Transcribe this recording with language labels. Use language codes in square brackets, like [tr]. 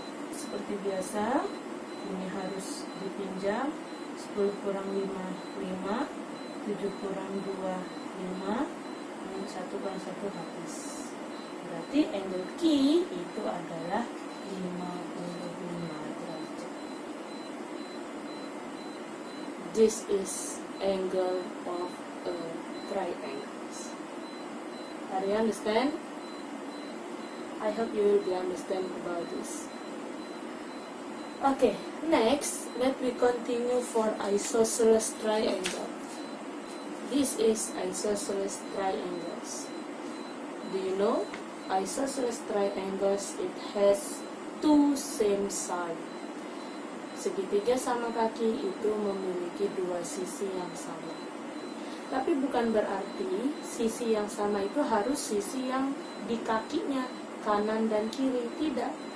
[id] Seperti biasa, ini harus dipinjam. 10 kurang 5, 5, 7 kurang 2, 5, 1 kurang 1 habis. Berarti angle Q itu adalah 55 derajat. [en] This is angle of a triangle. Are you understand? I hope you will be understand about this. Okay, next, let me continue for isosceles triangle. This is isosceles triangles. Do you know? Isosceles triangles, it has two same side. [id] Segitiga sama kaki itu memiliki dua sisi yang sama. Tapi bukan berarti sisi yang sama itu harus sisi yang di kakinya, kanan dan kiri, tidak.